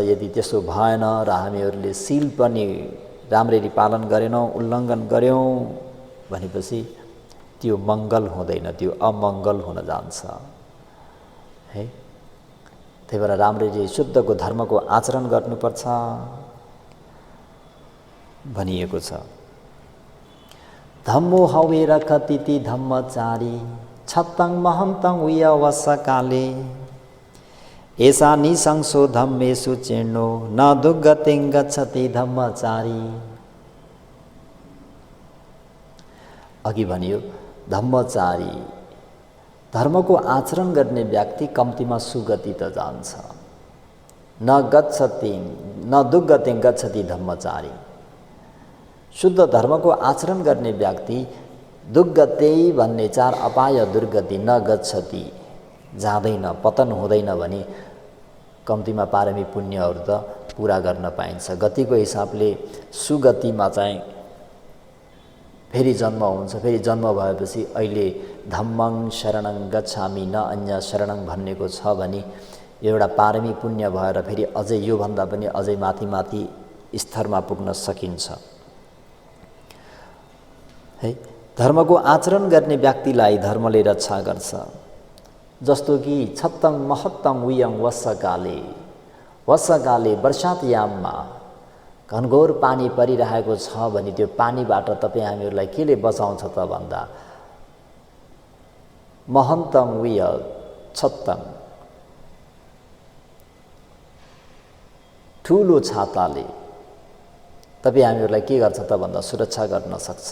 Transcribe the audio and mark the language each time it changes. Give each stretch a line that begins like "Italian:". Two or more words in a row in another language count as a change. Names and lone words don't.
Nepali: यदि त्यसो भएन र हामीहरूले सील पनि राम्ररी पालन गरेनौँ, उल्लङ्घन गऱ्यौँ भनेपछि त्यो मङ्गल हुँदैन, त्यो अमङ्गल हुन जान्छ है। त्यही भएर राम्ररी शुद्धको धर्मको आचरण गर्नुपर्छ भनिएको छ।
Pali: धम्मो हवे रखतिति धम्मचारी छत्तं महन्तं उयवसकाले एषा निशंसो धम्मेषु चीर्णो न दुर्गतिं गच्छति धम्मचारी।
Nepali: अघि भनियो धम्मचारी, धर्मको आचरण गर्ने व्यक्ति कम्तीमा सुगति त जान्छ।
Pali: न दुर्गतिं गच्छति धम्मचारी।
Nepali: शुद्ध धर्मको आचरण गर्ने व्यक्ति दुर्गति भन्ने चार अपाय दुर्गति
Pali: न गच्छति,
Nepali: जाँदैन, पतन हुँदैन भने कम्तीमा पारमी पुण्यहरू त पुरा गर्न पाइन्छ। गतिको हिसाबले सुगतिमा चाहिँ फेरि जन्म हुन्छ। फेरि जन्म भएपछि अहिले
Pali: धम्मं शरणं गच्छामि न अन्य शरणं
Nepali: भन्नेको छ भने एउटा पारमी पुण्य भएर फेरि अझै योभन्दा पनि अझै माथि माथि स्तरमा पुग्न सकिन्छ है। धर्मको आचरण गर्ने व्यक्तिलाई धर्मले रक्षा गर्छ। जस्तो कि
Pali: छत्तं महत्तं उयं वसकाले, वसकाले
Nepali: वर्षात याममा घनघोर पानी परिरहेको छ भने त्यो पानीबाट तपाईँ हामीहरूलाई केले बचाउँछ त भन्दा
Pali: महन्तं उय छत्तं,
Nepali: ठुलो छाताले तपाईँ हामीहरूलाई के गर्छ त भन्दा सुरक्षा गर्न सक्छ।